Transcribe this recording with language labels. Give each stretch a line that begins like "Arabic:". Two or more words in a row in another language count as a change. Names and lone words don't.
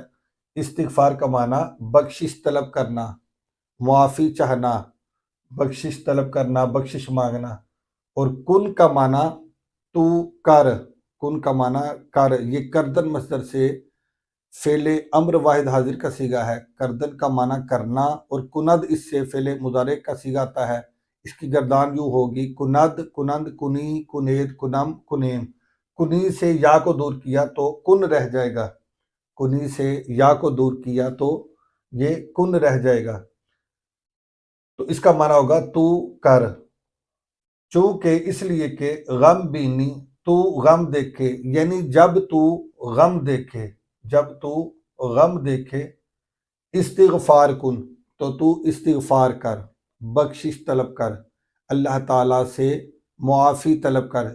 Urdu: استغفار کا معنی بخشش طلب کرنا، معافی چاہنا، بخشش طلب کرنا، بخشش مانگنا۔ اور کن کا معنی تو کر، کن کا معنی کر، یہ کردن مصدر سے فعل امر واحد حاضر کا صیغہ ہے۔ کردن کا معنی کرنا، اور کند اس سے فعل مضارع کا صیغہ آتا ہے۔ اس کی گردان یوں ہوگی،
Persian: کند، کنند، کنی، کنید، کنم، کنیم۔
Urdu: کنی سے یا کو دور کیا تو کن رہ جائے گا، کنی سے یا کو دور کیا تو یہ کن رہ جائے گا۔ تو اس کا معنی ہوگا تو کر۔ چونکہ اس لیے کہ
Persian: غم بینی
Urdu: تو غم دیکھے، یعنی جب تو غم دیکھے، جب تو غم دیکھے،
Persian: استغفار کن
Urdu: تو استغفار کر، بخشش طلب کر، اللہ تعالیٰ سے معافی طلب کر۔